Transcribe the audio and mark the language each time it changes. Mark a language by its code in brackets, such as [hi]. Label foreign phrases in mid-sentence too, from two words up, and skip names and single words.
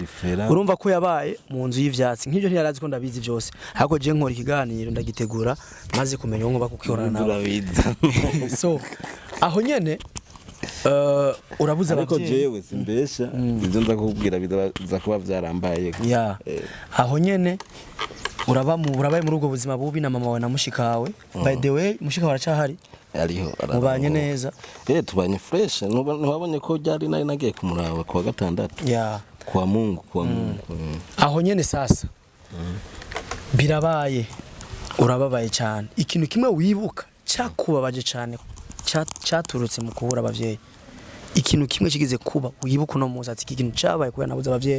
[rn] Urumva ko yabaye mu nzu y'ivyatsi nk'ibyo ntiyarazi ko ndabizi byose, ahubwo je nkora ikiganiro ndagitegura maze kumenya ngo bakukiorana nawe. So aho nyene urabuza ariko abavyeyi jewe simbesha ivyo nza kukubwira biza kuba vyarambaye ya aho nyene urabaye muri ubwo buzima bubi na mama wawe na mushikawe. [en] By the way [rn] mushikawe aracahari ariho mubanye neza tubanye fresh ntibabonye ko byari nari nagiye kumuraba kuwa gatandatu ya [sw] kwa Mungu [rn] aho nyene sasa birabaye urababaye cyane. Ikintu kimwe wibuka cyakubabaje cyane cyaturutse mu kubura abavyeyi, ikintu kimwe kigize kuba wibuka uno munsi ati ikintu cyabaye kubera nabuze abavyeyi.